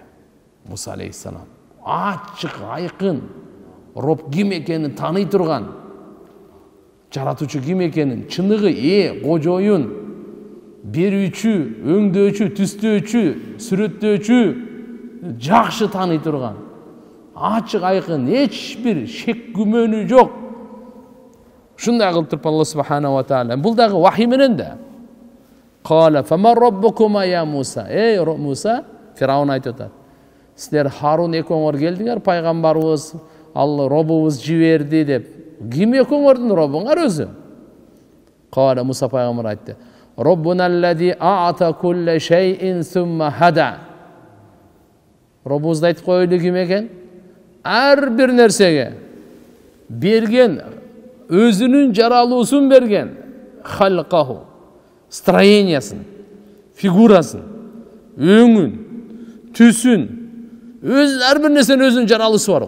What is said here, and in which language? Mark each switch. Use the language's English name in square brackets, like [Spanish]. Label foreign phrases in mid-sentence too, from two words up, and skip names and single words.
[Kyrgyz] Муса алейхиссалам ачык, айкын роб ким экенин тааный турган, жаратуучу ким экенин, чыныгы, кожоюн, берүүчү, өңдөөчү, түстөөчү, сүрөттөөчү жакшы тааный турган, ачык, айкын, эч бир шек күмөнү жок. Шундай кылып туруп Алла [Arabic] سبحانه وتعالى [Kyrgyz] бул дагы вахий менен да. [Arabic] قال فمن ربكما يا موسى. [Kyrgyz] Муса, Фир'аун айтып атат. Силер Харун экөөңөр келдиңер, пайгамбарыбыз, Алла робубуз жиберди деп. Ким экөөңөрдүн робуңар өзү? Кала Муса пайгамбар айтты. [Arabic] ربنا الذي أعطى كل شيء ثم هدى. [Kyrgyz] Робубузду айтып коелу ким экен? Ар бир нерсеге берген, өзүнүн жаралуусун берген. Халқаху. Строениясын, фигурасын, өңүн, түсүн, ар бир нерсенин өзүнүн жаралуусу бар.